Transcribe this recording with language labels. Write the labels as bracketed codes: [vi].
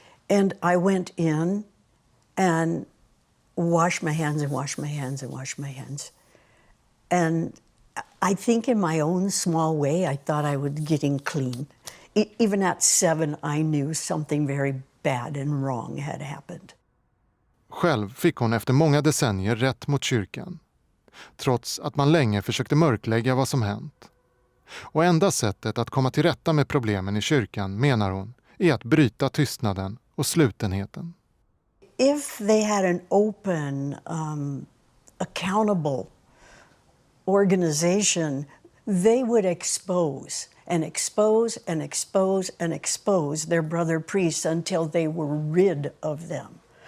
[en] And I went in and washed my hands and washed my hands and washed my hands. And I think in my own small way, I thought I was getting clean. Even at 7, I knew something very bad and wrong had happened. [sv] Själv fick hon efter många decennier rätt mot kyrkan, trots att man länge försökte mörklägga vad som hänt. Och enda sättet att komma till rätta med problemen i kyrkan, menar hon, är att bryta tystnaden och slutenheten. [en] If they had an open, accountable organization, they would expose and expose and expose and expose their brother priests until they were rid of them.